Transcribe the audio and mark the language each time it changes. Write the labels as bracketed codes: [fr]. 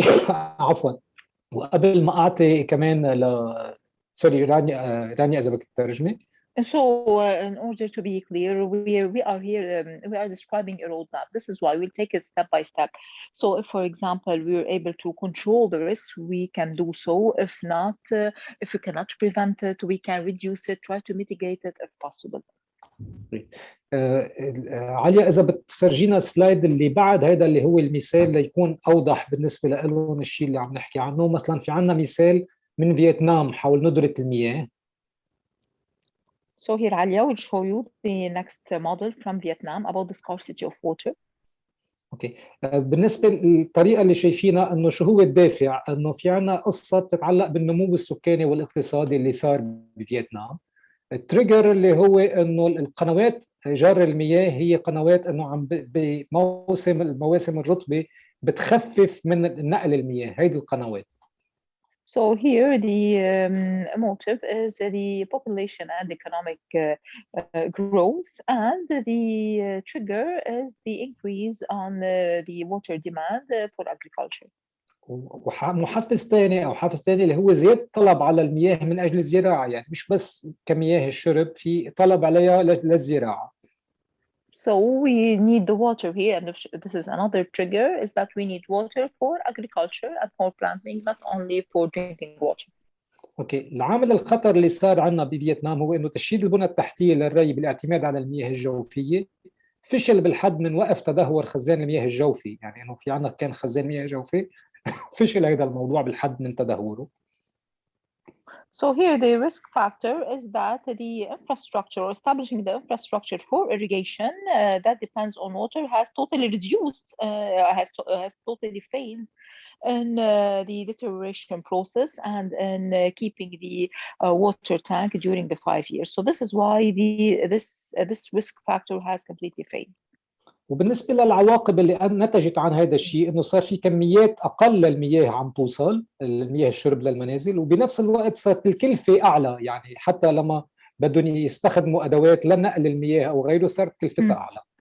[ar] عفوا، وقبل ما اعطي كمان سوري رانيا اذا بدك تترجمي. [en] So in order to be clear, we are here, we are describing a roadmap. This is why we'll take it step by step. So if, for example, we're able to control the risks, we can do so. If not, if we cannot prevent it, we can reduce it, try to mitigate it if possible. [ar] عليا إذا بتفرجينا السلايد اللي بعد هذا اللي هو المثال ليكون أوضح بالنسبة لهم الشيء اللي عم نحكي عنه. مثلا في عنا مثال من فيتنام حول ندرة المياه. [en] So here Alia will show you the next model from Vietnam about the scarcity of water. [ar] اوكي، بالنسبه للطريقه اللي شايفينها انه شو هو الدافع، انه في عنا قصه بتتعلق بالنمو السكاني والاقتصادي اللي صار بفيتنام. التريجر اللي هو انه القنوات جار المياه هي قنوات انه عم المواسم الرطبه بتخفف من نقل المياه هيدي القنوات. [en] So here the motive is the population and economic growth, and the trigger is the increase on the water demand for agriculture. [ar] ومحفز ثاني او حافز ثاني اللي هو زياده الطلب على المياه من اجل الزراعه، يعني مش بس كمياه الشرب، في طلب عليها للزراعه. [en] So we need the water here, and this is another trigger, is that we need water for agriculture and for planting, not only for drinking water. [ar] اوكي، العامل الخطر اللي صار عندنا بفيتنام هو انه تشييد البنى التحتيه للري بالاعتماد على المياه الجوفيه فشل بالحد من وقف تدهور خزان المياه الجوفي. يعني انه في عندنا كان خزان مياه جوفي فشل هذا الموضوع بالحد من تدهوره. [en] So here the risk factor is that the infrastructure or establishing the infrastructure for irrigation that depends on water has totally reduced, has totally failed in the deterioration process and in keeping the water tank during the 5 years. So this is why this risk factor has completely failed. [ar] وبالنسبة للعواقب اللي نتجت عن هذا الشيء انه صار في كميات اقل للمياه عم توصل، المياه الشرب للمنازل، وبنفس الوقت صارت الكلفة اعلى، يعني حتى لما بدهم يستخدموا ادوات لنقل المياه او غيره صارت كلفتها اعلى.